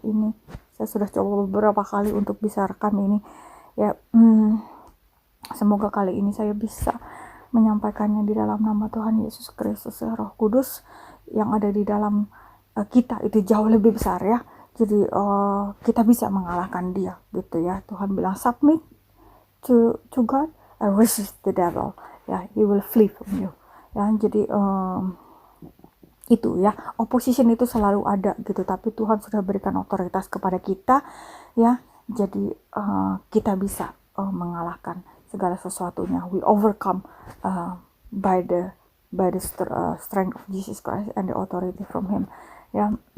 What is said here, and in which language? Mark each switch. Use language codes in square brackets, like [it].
[id] Ini saya sudah coba beberapa kali untuk bisa rekam ini ya. Semoga kali ini saya bisa menyampaikannya di dalam nama Tuhan Yesus Kristus ya. Roh Kudus yang ada di dalam kita itu jauh lebih besar ya. Jadi kita bisa mengalahkan dia gitu ya. Tuhan bilang [en] submit to God and resist the devil ya, he will flee from you ya. Jadi [id] Itu ya, opposition itu selalu ada gitu, tapi Tuhan sudah berikan otoritas kepada kita ya. Jadi kita bisa mengalahkan segala sesuatunya. [en] We overcome uh, by the strength of Jesus Christ and the authority from Him [id] ya.